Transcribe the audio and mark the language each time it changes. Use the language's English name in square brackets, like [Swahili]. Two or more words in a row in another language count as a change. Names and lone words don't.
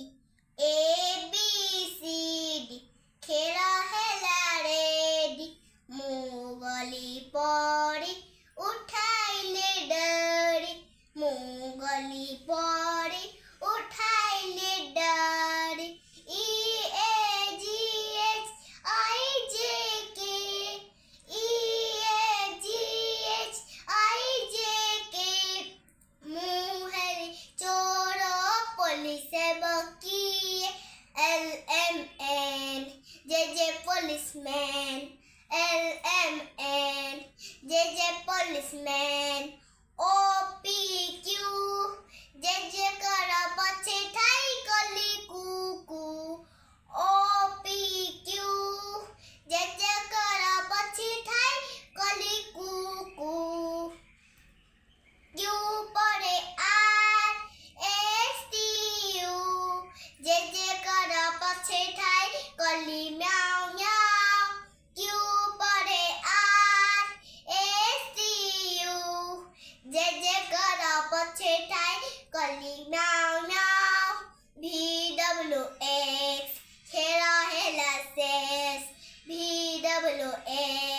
[English] A B C D [Odia] ଖେଳ ହେଲା ରେଡି। ମୁଁ ଗଲି ପଡ଼ି ଉଠାଇଲେ ଡରି। ମୁଁ ଗଲି ପଡ଼ି ଉଠାଇଲେ ଡରି। [English] E A G H I J K E A G H I J K [Odia] ମୁଁ ହେଲି ଚୋର ପୋଲିସ ବକିଏ [English] L M N J policeman L M N J policeman O P Q J [Odia] କର ପଛେ ଠାଇ କଲି କୁକୁ [English] O P Q J [Odia] କର ପଛେ ଠାଇ କଲି କୁକୁ Q ପରେ [English] R S T U J [Odia] କର ପଛେ ଠାଇ କଲି ମ୍ୟାଉ ମ୍ୟାଉ Q ପରେ [English] R S T U J [Odia] କର ପଛେ ଠାଇ କଲି ମ୍ୟାଉ ମ୍ୟାଉ [English] V W X [Odia] ଖେଳ ହେଲା ଶେଷ [English] V W X